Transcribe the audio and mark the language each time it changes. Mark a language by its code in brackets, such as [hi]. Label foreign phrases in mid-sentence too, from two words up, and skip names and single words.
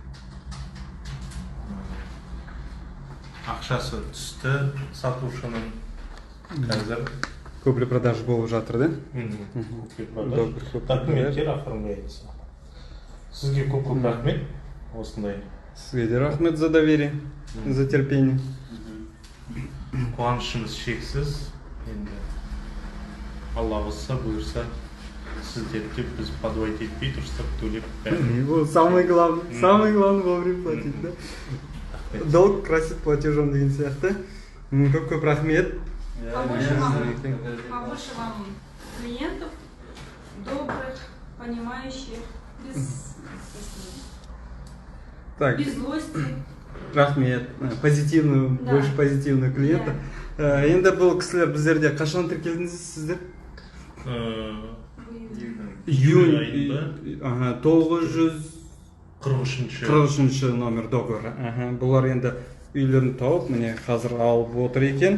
[kk] Ақшасы түсті сатушының қазір. Купли-продаж болып жатыр, да? Документтер оформляется. Сізге көп рахмет осындай. Сізге де рахмет [ru] за доверие, за терпение. [kk] Қуанышымыз шексіз. Енді Алла бұйырса, бұйырса сіздерге біз подвойт етпей тұрсақ төлеп бәрін. [ru] Самый главный вовремя платить, да? Долг красит платежом [kk] деген сияқты. Көп рахмет. [ru] Побольше вам клиентов, добрых, понимающих, без злости. [kk] Рахмет. [ru] Позитивную, больше позитивную клиента. [kk] Енді бұл кісілер біздерде қашан тіркелдіңіздер? Июнь айында 943 [ru] номер договора. [kk] Бұлар енді үйлерін тауып, міне қазір алып отыр екен.